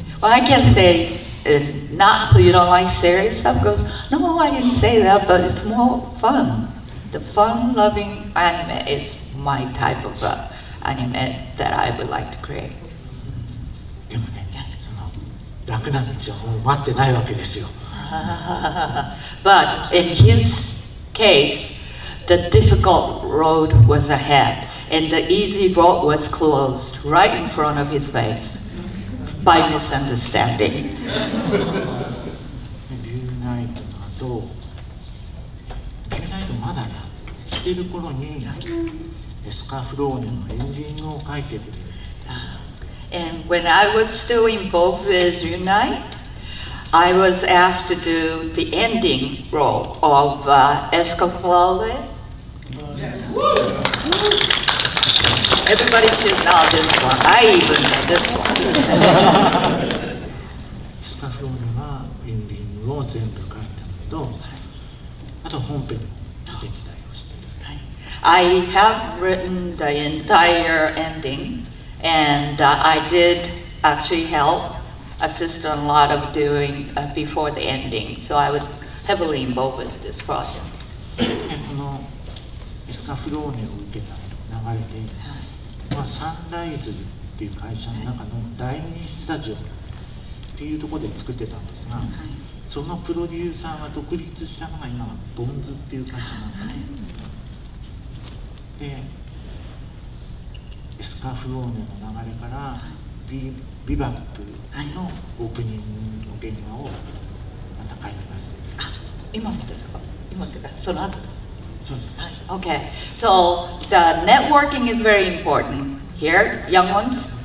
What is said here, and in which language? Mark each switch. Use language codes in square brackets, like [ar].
[en] Well, I can say not till you don't like serious stuff. Goes, no, I didn't say that, but it's more fun. The fun-loving anime is my type of anime that I would like to create. [ja] でもね、楽な道はもう待ってないわけですよ。 [en] But in his case, the difficult road was ahead, and the easy road was closed right in front of his face. By misunderstanding. [ja] リューナイトの後、リューナイトまだやってる頃にエスカフローネのエンディングを書いてくれる。 [en] And when I was still involved with Unite, I was asked to do the ending role of Escaflowne. Everybody should know this one. I even know this one. [ja] スカフローネはエンディングを全部書いたのと、あと本編のお手伝いをしてる。 [en] I have written the entire ending, and I did actually help assist a lot of doing before the ending. So I was heavily involved with this project. [ja] このエスカフローネを受けた流れで、まあ、サンライズっていう会社の中の第二スタジオっていうところで作ってたんですが、そのプロデューサーが独立したのが今ボンズっていう会社なんですね。でエスカフローネの流れからビバップのオープニングの原画をまた描いてます。今もですか？今ってかその後。そうです。 [en] Okay, so the networking is very important here, young ones.